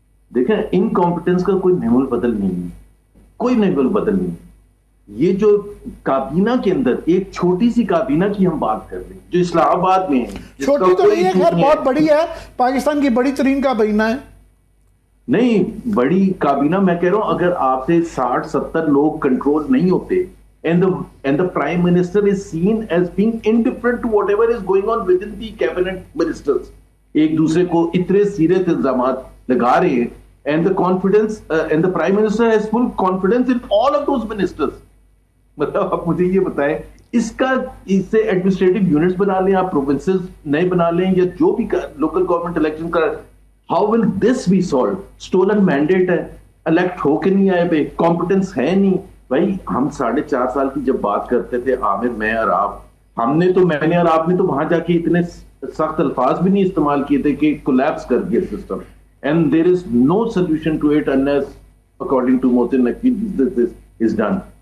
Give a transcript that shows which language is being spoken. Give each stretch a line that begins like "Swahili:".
Urdu: دیکھیں انکمپٹنس کا کوئی نعمل بدل نہیں ہے, کوئی نعمل بدل نہیں. یہ جو کابینہ کے اندر ایک چھوٹی سی کابینہ کی ہم بات کر رہے ہیں جو اسلام آباد میں ہے, چھوٹی تو نہیں ہے خیر, بہت بڑی ہے, پاکستان کی بڑی ترین کابینہ ہے. نہیں بڑی کابینہ, میں کہہ رہا ہوں اگر آپ سے 60-70 لوگ کنٹرول نہیں ہوتے
English: and the prime minister is seen as being indifferent to whatever is going on within the cabinet ministers,
Urdu: ایک دوسرے کو اتنے سیریس الزامات لگا رہے ہیں,
English: and the confidence and the prime minister has full confidence in all of those ministers.
Urdu: مطلب آپ مجھے یہ بتائیں اس سے ایڈمنسٹریٹو یونٹس بنا لیں, آپ پروونسز نئے بنا لیں یا جو بھی لوکل گورنمنٹ الیکشن کا,
English: How will this be solve?
Urdu: Stolen mandate ہے, الیکٹ ہو کے نہیں آئے پہ, کمپٹنس ہے نہیں. بھائی ہم 4.5 سال کی جب بات کرتے تھے عامر, میں اور آپ, میں نے اور آپ نے تو وہاں جا کے اتنے سخت الفاظ بھی نہیں استعمال کیے تھے کہ کولیپس کر گیا system,
English: And there is no solution to it unless according to Mohsin Naqvi this is done.